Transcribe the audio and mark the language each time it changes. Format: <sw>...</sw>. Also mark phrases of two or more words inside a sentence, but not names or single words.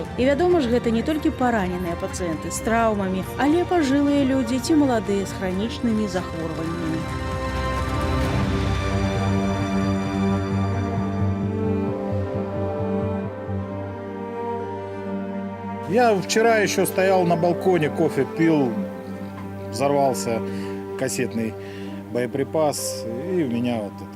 <be>І вядома ж, гэта не толькі параненыя пацыенты з траўмамі, але пажылыя людзі ці маладыя з хранічнымі захворваннямі.</be> <ru>Я вчера еще стоял на балконе, кофе пил, взорвался кассетный боеприпас, и у меня вот это.</ru>